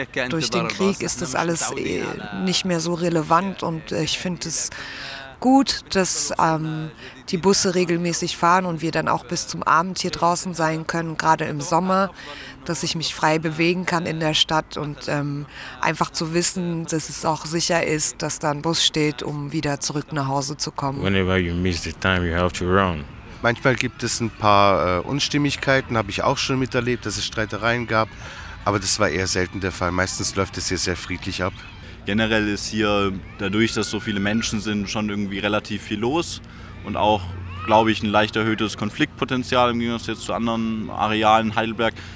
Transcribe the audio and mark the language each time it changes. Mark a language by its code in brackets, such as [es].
[de] Durch den Krieg ist das alles nicht mehr so relevant, und ich finde es gut, dass die Busse regelmäßig fahren und wir dann auch bis zum Abend hier draußen sein können, gerade im Sommer, dass ich mich frei bewegen kann in der Stadt und einfach zu wissen, dass es auch sicher ist, dass da ein Bus steht, um wieder zurück nach Hause zu kommen. [en] Whenever you miss the time, you have to run. [de] Manchmal gibt es ein paar Unstimmigkeiten, habe ich auch schon miterlebt, dass es Streitereien gab, aber das war eher selten der Fall. Meistens läuft es hier sehr friedlich ab. Generell ist hier, dadurch, dass so viele Menschen sind, schon irgendwie relativ viel los und auch, glaube ich, ein leicht erhöhtes Konfliktpotenzial im Gegensatz jetzt zu anderen Arealen Heidelberg.